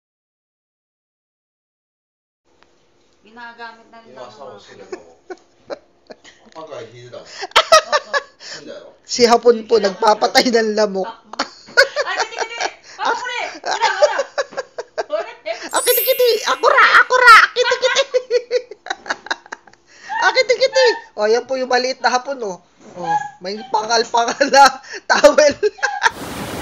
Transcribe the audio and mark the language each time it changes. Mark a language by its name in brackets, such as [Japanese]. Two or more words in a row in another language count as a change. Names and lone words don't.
[Filipino] Ginagamit na rin ng mga [Japanese] 引いてたもん。死んだやろ。 [Filipino] Si Hapon po nagpapatay ng lamok. Ay, kiti-kiti! Ako ko rin! Wala! Kiti-kiti! Akura! Kiti-kiti! Kiti-kiti! O, yan po yung maliit na hapon, oh. Oh, may pangal-pangal na towel.